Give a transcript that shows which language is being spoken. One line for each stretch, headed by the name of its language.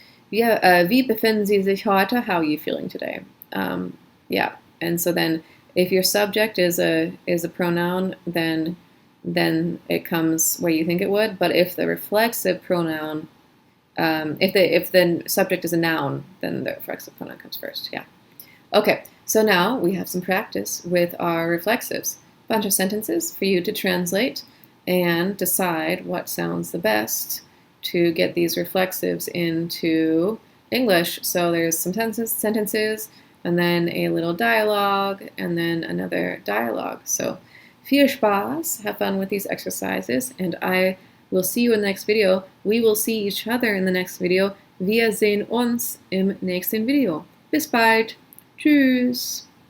German: Wie befinden Sie sich heute?
English: How are you feeling today? Yeah. And so then, if your subject is a pronoun, then it comes where you think it would. But if the reflexive pronoun, if the subject is a noun, then the reflexive pronoun comes first. Yeah. Okay. So now we have some practice with our reflexives. Bunch of sentences for you to translate and decide what sounds the best to get these reflexives into English. So there's some sentences, and then a little dialogue, and then another dialogue. So
German: viel Spaß,
English: have fun with these exercises, and I will see you in the next video. We will see each other in the next video.
German: Wir sehen uns im nächsten Video. Bis bald. Tschüss.